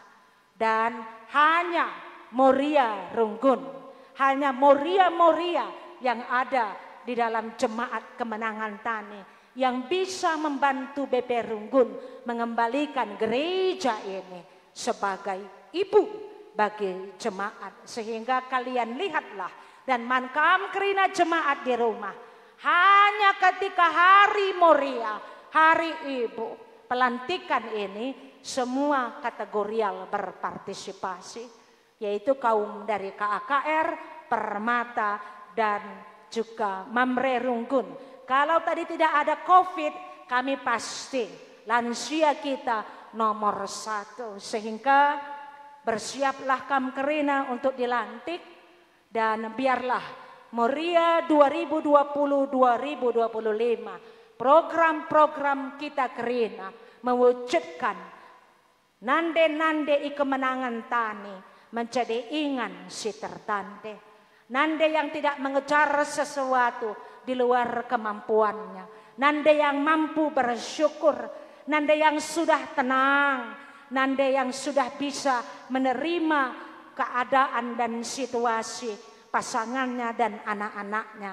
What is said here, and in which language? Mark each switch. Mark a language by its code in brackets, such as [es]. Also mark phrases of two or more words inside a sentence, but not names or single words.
[id] Dan hanya Moria Runggun, hanya Moria-Moria yang ada di dalam jemaat Kemenangan Tani yang bisa membantu BP Runggun mengembalikan gereja ini sebagai ibu bagi jemaat. Sehingga kalian lihatlah dan [btx] mankam kerina [id] jemaat di rumah, hanya ketika hari Moria, hari ibu, pelantikan ini semua kategorial berpartisipasi, yaitu kaum dari KAKR, Permata, dan juga Mamre Runggun. Kalau tadi tidak ada COVID, kami pasti lansia kita nomor 1. Sehingga bersiaplah [btx] Kam Kerina [id] untuk dilantik, dan biarlah Moria 2020-2025 program-program kita Kerina mewujudkan nande-nande kemenangan tani menjadi [btx] ingan si tertante. [id] Nande yang tidak mengejar sesuatu di luar kemampuannya. Nanda yang mampu bersyukur, nanda yang sudah tenang, nanda yang sudah bisa menerima keadaan dan situasi pasangannya dan anak-anaknya.